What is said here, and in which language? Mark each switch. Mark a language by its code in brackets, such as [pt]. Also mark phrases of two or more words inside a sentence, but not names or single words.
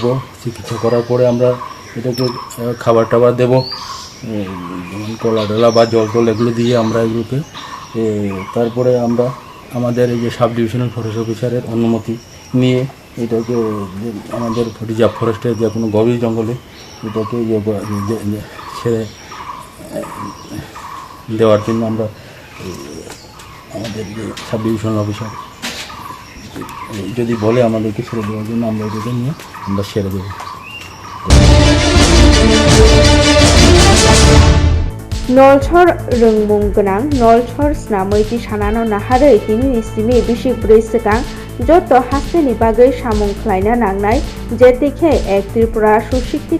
[bn] চিকিৎসা করার পরে আমরা এটাকে খাবার টাবার দেবো, যেমন কলা ডলা বা জল টল এগুলো দিয়ে আমরা এগুলোকে তারপরে আমরা আমাদের এই যে [en] sub divisional forest officer's [bn] অনুমতি নিয়ে এটাকে আমাদের [en] reserve forest's [bn] যে কোনো গভীর জঙ্গলে এটাকে ছেড়ে দেওয়ার জন্য আমরা আমাদের যে [en] sub divisional officer [bn] যদি বলে আমাদেরকে ছেড়ে দেওয়ার জন্য আমরা এটাকে নিয়ে আমরা ছেড়ে দেবো। [trb] नलछर रोंमुं गोनां नलछर स्नामैति सानानो नाहारै दिनैनि सिमि बिसि ब्रै सिगां जत हास्टेनि बागै सामुं ख्लायनो नांनाय जेतिखे एक त्रिपुरा सुशिक्षित